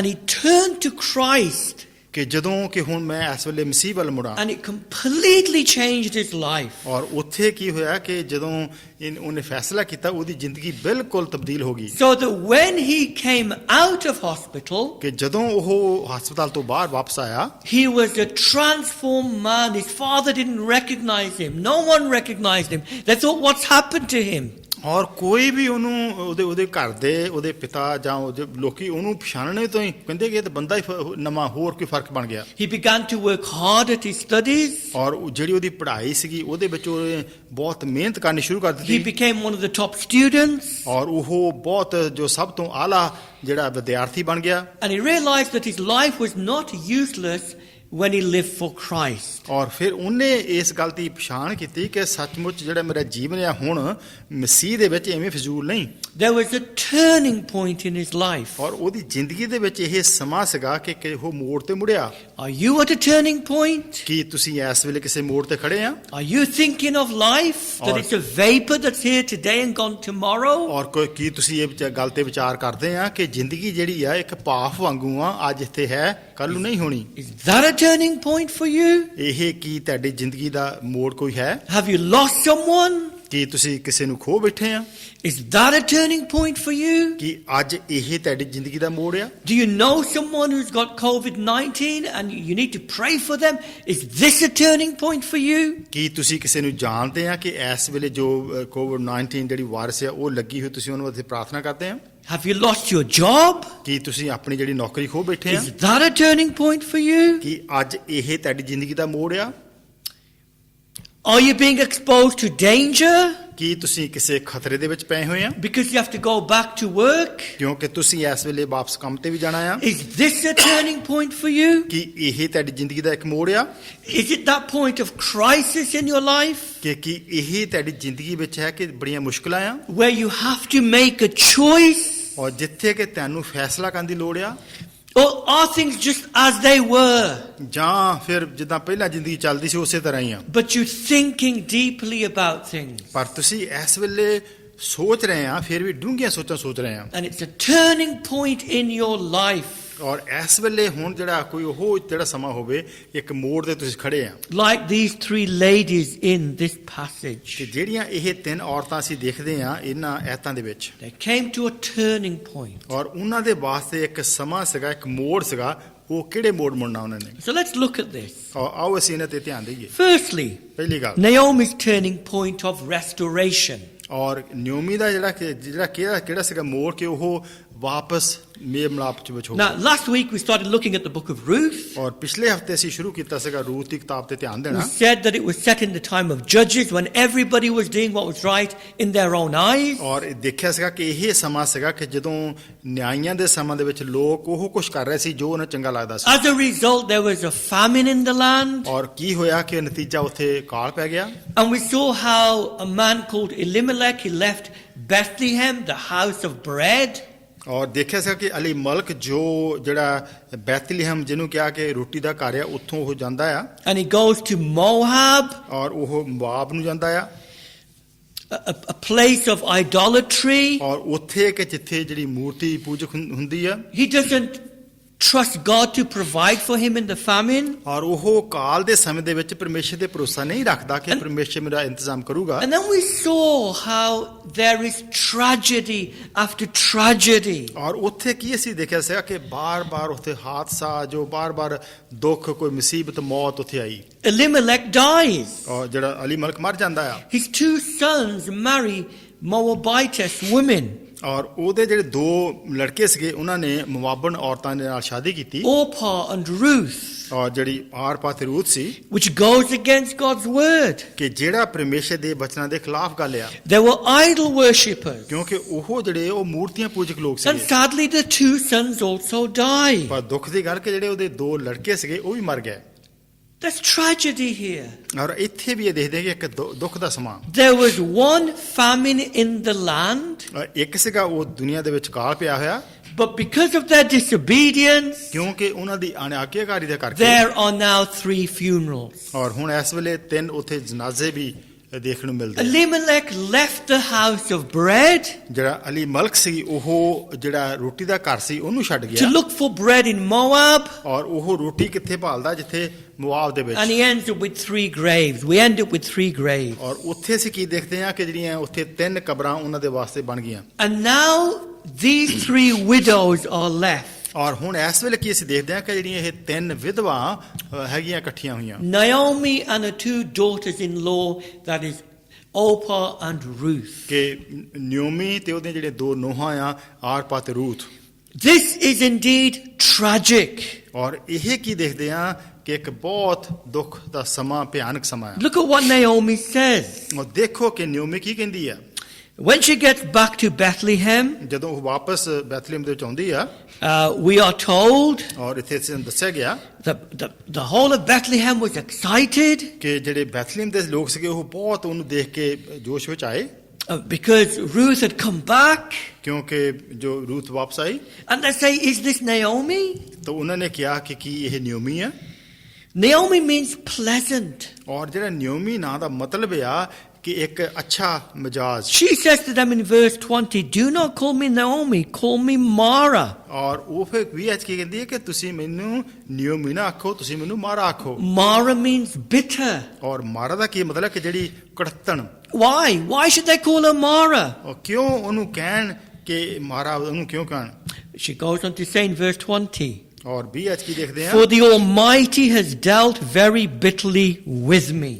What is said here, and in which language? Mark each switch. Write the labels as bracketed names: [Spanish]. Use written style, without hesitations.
[English] And he turned to Christ. [Punjabi] ਕਿ ਜਦੋਂ ਕਿ ਹੁਣ ਮੈਂ ਇਸ ਵੇਲੇ ਮਸੀਹ ਵੱਲ ਮੁੜਾਂ। [English] And it completely changed his life. [Punjabi] ਔਰ ਉੱਥੇ ਕੀ ਹੋਇਆ ਕਿ ਜਦੋਂ ਉਹਨੇ ਫੈਸਲਾ ਕੀਤਾ, ਉਹਦੀ ਜ਼ਿੰਦਗੀ ਬਿਲਕੁਲ ਤਬਦੀਲ ਹੋ ਗਈ। [English] So that when he came out of hospital, [Punjabi] ਕਿ ਜਦੋਂ ਉਹ ਹਸਪਤਾਲ ਤੋਂ ਬਾਹਰ ਵਾਪਸ ਆਇਆ, [English] he was a transformed man. His father didn't recognize him. No one recognized him. They thought, what's happened to him? [Punjabi] ਔਰ ਕੋਈ ਵੀ ਉਹਨੂੰ ਉਹਦੇ ਘਰ ਦੇ, ਉਹਦੇ ਪਿਤਾ ਜਾਂ ਉਹਦੇ ਲੋਕੀ ਉਹਨੂੰ ਪਛਾਣਨੇ ਤੋਂ ਹੀ ਕਹਿੰਦੇ ਕਿ ਇਹ ਤਾਂ ਬੰਦਾ ਹੀ ਨਵਾਂ, ਹੋਰ ਕੋਈ ਫਰਕ ਬਣ ਗਿਆ। [English] He began to work hard at his studies. [Punjabi] ਔਰ ਜਿਹੜੀ ਉਹਦੀ ਪੜ੍ਹਾਈ ਸੀਗੀ ਉਹਦੇ ਵਿੱਚ ਉਹਨੇ ਬਹੁਤ ਮਿਹਨਤ ਕਰਨੀ ਸ਼ੁਰੂ ਕਰ [English] He [Punjabi] ਦਿੱਤੀ। [English] became one of the top students. [Punjabi] ਔਰ ਉਹ ਬਹੁਤ ਜੋ ਸਭ ਤੋਂ ਆਲਾ ਜਿਹੜਾ ਵਿਦਿਆਰਥੀ ਬਣ ਗਿਆ। [English] And he realized that his life was not useless when he lived for Christ. [Punjabi] ਔਰ ਫਿਰ ਉਹਨੇ ਇਸ ਗੱਲ ਦੀ ਪਛਾਣ ਕੀਤੀ ਕਿ ਸੱਚਮੁੱਚ ਜਿਹੜਾ ਮੇਰਾ ਜੀਵਨ ਆ ਹੁਣ ਮਸੀਹ ਦੇ ਵਿੱਚ ਐਵੇਂ ਫਜ਼ੂਲ ਨਹੀਂ। [English] There was a turning point in his life. [Punjabi] ਔਰ ਉਹਦੀ ਜ਼ਿੰਦਗੀ ਦੇ ਵਿੱਚ ਇਹ ਸਮਾਂ ਸੀਗਾ ਕਿ ਉਹ ਮੋੜ ਤੇ ਮੁੜਿਆ। [English] Are you at a turning point? [Punjabi] ਕੀ ਤੁਸੀਂ ਇਸ ਵੇਲੇ ਕਿਸੇ ਮੋੜ ਤੇ ਖੜੇ ਆ? [English] Are you thinking of life? That Or- it's a vapor that's here today and gone tomorrow? [Punjabi] ਔਰ ਕੀ ਤੁਸੀਂ ਇਹ ਗੱਲ ਤੇ ਵਿਚਾਰ ਕਰਦੇ ਆ ਕਿ ਜ਼ਿੰਦਗੀ ਜਿਹੜੀ ਆ ਇੱਕ ਭਾਫ ਵਾਂਗੂ ਆ, ਅੱਜ ਇੱਥੇ ਹੈ, ਕੱਲ ਨੂੰ ਨਹੀਂ ਹੋਣੀ? [English] Is that a turning point for you? [Punjabi] ਇਹ ਕੀ ਤੁਹਾਡੀ ਜ਼ਿੰਦਗੀ ਦਾ ਮੋੜ ਕੋਈ ਹੈ? [English] Have you lost someone? [Punjabi] ਕੀ ਤੁਸੀਂ ਕਿਸੇ ਨੂੰ ਖੋ ਬੈਠੇ ਆ? [English] Is that a turning point for you? [Punjabi] ਕਿ ਅੱਜ ਇਹ ਤੁਹਾਡੀ ਜ਼ਿੰਦਗੀ ਦਾ ਮੋੜ ਆ? [English] Do you know someone who's got COVID-19 and you need to pray for them? Is this a turning point for you? [Punjabi] ਕੀ ਤੁਸੀਂ ਕਿਸੇ ਨੂੰ ਜਾਣਦੇ ਆ ਕਿ ਇਸ ਵੇਲੇ ਜੋ ਕੋਵਿਡ-19 ਜਿਹੜੀ ਵਾਇਰਸ ਆ ਉਹ ਲੱਗੀ ਹੋਈ, ਤੁਸੀਂ ਉਹਨਾਂ ਵਾਸਤੇ ਪ੍ਰਾਰਥਨਾ ਕਰਦੇ ਆ? [English] Have you lost your job? [Punjabi] ਕੀ ਤੁਸੀਂ ਆਪਣੀ ਜਿਹੜੀ ਨੌਕਰੀ ਖੋ ਬੈਠੇ ਆ? [English] Is that a turning point for you? [Punjabi] ਕਿ ਅੱਜ ਇਹ ਤੁਹਾਡੀ ਜ਼ਿੰਦਗੀ ਦਾ ਮੋੜ ਆ? [English] Are you being exposed to danger [Punjabi] ਕੀ ਤੁਸੀਂ ਕਿਸੇ ਖਤਰੇ ਦੇ ਵਿੱਚ ਪਏ ਹੋਏ ਆ [English] because you have to go back to work? [Punjabi] ਕਿਉਂਕਿ ਤੁਸੀਂ ਇਸ ਵੇਲੇ ਵਾਪਸ ਕੰਮ ਤੇ ਵੀ ਜਾਣਾ ਆ? [English] Is this a turning point for you? [Punjabi] ਕਿ ਇਹ ਤੁਹਾਡੀ ਜ਼ਿੰਦਗੀ ਦਾ ਇੱਕ ਮੋੜ ਆ? [English] Is it that point of crisis in your life [Punjabi] ਕਿ ਇਹ ਤੁਹਾਡੀ ਜ਼ਿੰਦਗੀ ਵਿੱਚ ਹੈ ਕਿ ਬੜੀਆਂ ਮੁਸ਼ਕਲਾਂ ਆ [English] where you have to make a choice? [Punjabi] ਔਰ ਜਿੱਥੇ ਕਿ ਤੁਹਾਨੂੰ ਫੈਸਲਾ ਕਰਨ ਦੀ ਲੋੜ ਆ? [English] Or are things just as they were, [Punjabi] ਜਾਂ ਫਿਰ ਜਿੱਦਾਂ ਪਹਿਲਾਂ ਜ਼ਿੰਦਗੀ ਚੱਲਦੀ ਸੀ ਉਸੇ ਤਰ੍ਹਾਂ ਹੀ ਆ, [English] but you're thinking deeply about things? [Punjabi] ਪਰ ਤੁਸੀਂ ਇਸ ਵੇਲੇ ਸੋਚ ਰਹੇ ਆ, ਫਿਰ ਵੀ ਡੂੰਘੀਆਂ ਸੋਚਾਂ ਸੋਚ ਰਹੇ ਆ, [English] And it's a turning point in your life. [Punjabi] ਔਰ ਇਸ ਵੇਲੇ ਹੁਣ ਜਿਹੜਾ ਕੋਈ ਉਹ ਜਿਹੜਾ ਸਮਾਂ ਹੋਵੇ, ਇੱਕ ਮੋੜ ਤੇ ਤੁਸੀਂ ਖੜੇ ਆ। [English] Like these three ladies in this passage. [Punjabi] ਕਿ ਜਿਹੜੀਆਂ ਇਹ ਤਿੰਨ ਔਰਤਾਂ ਅਸੀਂ ਦੇਖਦੇ ਆ ਇਹਨਾਂ ਐਤਾਂ ਦੇ ਵਿੱਚ, [English] They came to a turning point. [Punjabi] ਔਰ ਉਹਨਾਂ ਦੇ ਵਾਸਤੇ ਇੱਕ ਸਮਾਂ ਸੀਗਾ, ਇੱਕ ਮੋੜ ਸੀਗਾ। ਉਹ ਕਿਹੜੇ ਮੋੜ ਮੁੜਨਾ ਉਹਨਾਂ ਨੇ? [English] So let's look at this. [Punjabi] ਔਰ ਆਓ ਅਸੀਂ ਇਹਨਾਂ ਤੇ ਧਿਆਨ ਦੇਈਏ। [English] Firstly, [Punjabi] ਪਹਿਲੀ ਗੱਲ, [English] Naomi's turning point of restoration. [Punjabi] ਔਰ ਨਿਓਮੀ ਦਾ ਜਿਹੜਾ ਕਿਹੜਾ ਸੀਗਾ ਮੋੜ, ਕਿ ਉਹ ਵਾਪਸ ਮੇਲ ਮਿਲਾਪ ਚ ਵਿੱਚ ਹੋ [English] Now, [Punjabi] ਗਏ। [English] last week we started looking at the book of Ruth. [Punjabi] ਔਰ ਪਿਛਲੇ ਹਫਤੇ ਅਸੀਂ ਸ਼ੁਰੂ ਕੀਤਾ ਸੀਗਾ ਰੂਥ ਦੀ ਕਿਤਾਬ ਤੇ ਧਿਆਨ [English] We [Punjabi] ਦੇਣਾ। [English] said that it was set in the time of Judges when everybody was doing what was right in their own eyes. [Punjabi] ਔਰ ਦੇਖਿਆ ਸੀਗਾ ਕਿ ਇਹ ਸਮਾਂ ਸੀਗਾ ਕਿ ਜਦੋਂ ਨਿਆਂਇਆਂ ਦੇ ਸਮਾਂ ਦੇ ਵਿੱਚ ਲੋਕ ਉਹ ਕੁਝ ਕਰ ਰਹੇ ਸੀ ਜੋ ਉਹਨਾਂ ਨੂੰ ਚੰਗਾ ਲੱਗਦਾ ਸੀ। [English] As a result, there was a famine in the land. [Punjabi] ਔਰ ਕੀ ਹੋਇਆ ਕਿ ਨਤੀਜਾ ਉੱਥੇ ਕਾਲ ਪੈ ਗਿਆ। [English] And we saw how a man called Elimelech, he left Bethlehem, the house of bread. [Punjabi] ਔਰ ਦੇਖਿਆ ਸੀਗਾ ਕਿ ਅਲੀ ਮਲਕ ਜੋ ਜਿਹੜਾ ਬੈਤਲਹਿਮ ਜਿਹਨੂੰ ਕਿਹਾ ਕਿ ਰੋਟੀ ਦਾ ਘਰ ਆ ਉੱਥੋਂ ਉਹ ਜਾਂਦਾ ਆ [English] And he goes to Moab, [Punjabi] ਔਰ ਉਹ ਮੋਆਬ ਨੂੰ ਜਾਂਦਾ ਆ [English] a place of idolatry. [Punjabi] ਔਰ ਉੱਥੇ ਕਿ ਜਿੱਥੇ ਜਿਹੜੀ ਮੂਰਤੀ ਪੂਜਕ ਹੁੰਦੀ ਆ [English] He doesn't trust God to provide for him in the famine. [Punjabi] ਔਰ ਉਹ ਕਾਲ ਦੇ ਸਮੇਂ ਦੇ ਵਿੱਚ ਪਰਮੇਸ਼ਰ ਤੇ ਭਰੋਸਾ ਨਹੀਂ ਰੱਖਦਾ ਕਿ ਪਰਮੇਸ਼ਰ ਮੇਰਾ ਇੰਤਜ਼ਾਮ ਕਰੂਗਾ। [English] And then we saw how there is tragedy after tragedy. [Punjabi] ਔਰ ਉੱਥੇ ਕੀ ਅਸੀਂ ਦੇਖਿਆ ਸੀਗਾ ਕਿ ਬਾਰ-ਬਾਰ ਉੱਥੇ ਹਾਦਸਾ ਜੋ ਬਾਰ-ਬਾਰ ਦੁੱਖ ਕੋਈ ਮੁਸੀਬਤ ਮੌਤ ਉੱਥੇ ਆਈ [English] Elimelech dies. [Punjabi] ਔਰ ਜਿਹੜਾ ਅਲੀ ਮਲਕ ਮਰ ਜਾਂਦਾ ਆ [English] His 2 sons marry Moabitess women. [Punjabi] ਔਰ ਉਹਦੇ ਜਿਹੜੇ 2 ਲੜਕੇ ਸੀਗੇ ਉਹਨਾਂ ਨੇ ਮੁਆਬਨ ਔਰਤਾਂ ਦੇ ਨਾਲ ਸ਼ਾਦੀ ਕੀਤੀ [English] Orpah and Ruth, [Punjabi] ਔਰ ਜਿਹੜੀ ਆਰਪਾ ਤੇ Ruth ਸੀ [English] which goes against God's word. [Punjabi] ਕਿ ਜਿਹੜਾ ਪਰਮੇਸ਼ਰ ਦੇ ਬਚਨਾਂ ਦੇ ਖਿਲਾਫ ਗੱਲ ਆ [English] They were idol worshippers. [Punjabi] ਕਿਉਂਕਿ ਉਹ ਜਿਹੜੇ ਉਹ ਮੂਰਤੀਆਂ ਪੂਜਕ ਲੋਕ [English] And [Punjabi] ਸੀਗੇ। [English] sadly, the 2 sons also die. [Punjabi] ਪਰ ਦੁੱਖ ਦੀ ਗੱਲ ਕਿ ਜਿਹੜੇ ਉਹਦੇ 2 ਲੜਕੇ ਸੀਗੇ ਉਹ ਵੀ ਮਰ ਗਏ। [English] There's tragedy here. [Punjabi] ਔਰ ਇੱਥੇ ਵੀ ਇਹ ਦੇਖਦੇ ਹਾਂ ਕਿ ਇੱਕ ਦੁੱਖ ਦਾ ਸਮਾਂ [English] There was one famine in the land, [Punjabi] ਇੱਕ ਸੀਗਾ ਉਹ ਦੁਨੀਆ ਦੇ ਵਿੱਚ ਕਾਲ ਪਿਆ ਹੋਇਆ [English] but because of their disobedience, [Punjabi] ਕਿਉਂਕਿ ਉਹਨਾਂ ਦੀ ਅਣਆਗਿਆਕਾਰੀ ਦੇ ਕਰਕੇ [English] there are now 3 funerals. [Punjabi] ਔਰ ਹੁਣ ਇਸ ਵੇਲੇ 3 ਉੱਥੇ ਜਨਾਜ਼ੇ ਵੀ ਦੇਖਣ ਨੂੰ ਮਿਲਦੇ ਆ। [English] Elimelech left the house of bread [Punjabi] ਜਿਹੜਾ ਅਲੀ ਮਲਕ ਸੀ ਉਹ ਜਿਹੜਾ ਰੋਟੀ ਦਾ ਘਰ ਸੀ ਉਹਨੂੰ ਛੱਡ [English] to [Punjabi] ਗਿਆ [English] look for bread in Moab, [Punjabi] ਔਰ ਉਹ ਰੋਟੀ ਕਿੱਥੇ ਭਾਲਦਾ ਜਿੱਥੇ ਮੁਆਬ ਦੇ [English] and [Punjabi] ਵਿੱਚ [English] he ends up with 3 graves. We end up with 3 graves. [Punjabi] ਔਰ ਉੱਥੇ ਅਸੀਂ ਕੀ ਦੇਖਦੇ ਹਾਂ ਕਿ ਜਿਹੜੀਆਂ ਉੱਥੇ 3 ਕਬਰਾਂ ਉਹਨਾਂ ਦੇ ਵਾਸਤੇ ਬਣ ਗਈਆਂ [English] And now these 3 widows are left. [Punjabi] ਔਰ ਹੁਣ ਇਸ ਵੇਲੇ ਕੀ ਅਸੀਂ ਦੇਖਦੇ ਹਾਂ ਕਿ ਜਿਹੜੀਆਂ ਇਹ 3 ਵਿਧਵਾਂ ਹੈਗੀਆਂ ਇਕੱਠੀਆਂ ਹੋਈਆਂ [English] Naomi and her 2 daughters-in-law, that is Orpah and Ruth. [Punjabi] ਕਿ ਨਿਓਮੀ ਤੇ ਉਹਦੇ ਜਿਹੜੇ 2 ਨੂੰਹਾਂ ਆ ਆਰਪਾ ਤੇ Ruth. [English] This is indeed tragic. [Punjabi] ਔਰ ਇਹ ਕੀ ਦੇਖਦੇ ਹਾਂ ਕਿ ਇੱਕ ਬਹੁਤ ਦੁੱਖ ਦਾ ਸਮਾਂ ਭਿਆਨਕ ਸਮਾਂ ਹੈ। [English] Look at what Naomi says. [Punjabi] ਔਰ ਦੇਖੋ ਕਿ ਨਿਓਮੀ ਕੀ ਕਹਿੰਦੀ ਆ [English] When she gets back to Bethlehem, [Punjabi] ਜਦੋਂ ਉਹ ਵਾਪਸ ਬੈਥਲੇਮ ਦੇ ਵਿੱਚ ਆਉਂਦੀ ਆ [English] we are told [Punjabi] ਔਰ ਇੱਥੇ ਸਾਨੂੰ ਦੱਸਿਆ ਗਿਆ [English] that the whole of Bethlehem was excited [Punjabi] ਕਿ ਜਿਹੜੇ ਬੈਥਲੇਮ ਦੇ ਲੋਕ ਸੀਗੇ ਉਹ ਬਹੁਤ ਉਹਨੂੰ ਦੇਖ ਕੇ ਜੋਸ਼ ਵਿੱਚ ਆਏ [English] because Ruth had come back. [Punjabi] ਕਿਉਂਕਿ ਜੋ ਰੂਥ ਵਾਪਸ ਆਈ [English] And they say, is this Naomi? [Punjabi] ਤਾਂ ਉਹਨਾਂ ਨੇ ਕਿਹਾ ਕਿ ਕੀ ਇਹ ਨਿਓਮੀ ਆ। [English] Naomi means pleasant. [Punjabi] ਔਰ ਜਿਹੜਾ ਨਿਓਮੀ ਨਾਂ ਦਾ ਮਤਲਬ ਆ ਕਿ ਇੱਕ ਅੱਛਾ ਮਿਜਾਜ। [English] She says to them in verse 20, do not call me Naomi, call me Mara. [Punjabi] ਔਰ ਉਹ ਫਿਰ ਵੀ ਅੱਜ ਕੀ ਕਹਿੰਦੀ ਹੈ ਕਿ ਤੁਸੀਂ ਮੈਨੂੰ ਨਿਓਮੀ ਨਾ ਆਖੋ ਤੁਸੀਂ ਮੈਨੂੰ ਮਾਰਾ ਆਖੋ। [English] Mara means bitter. [Punjabi] ਔਰ ਮਾਰਾ ਦਾ ਕੀ ਮਤਲਬ ਕਿ ਜਿਹੜੀ ਕੜਤਣ। [English] Why? Why should they call her Mara? [Punjabi] ਔਰ ਕਿਉਂ ਉਹਨੂੰ ਕਹਿਣ ਕਿ ਮਾਰਾ ਉਹਨੂੰ ਕਿਉਂ ਕਹਿਣ। [English] She goes on to say in verse 20, [Punjabi] ਔਰ ਵੀ ਅੱਜ ਕੀ ਦੇਖਦੇ ਹਾਂ [English] for the Almighty has dealt very bitterly with me.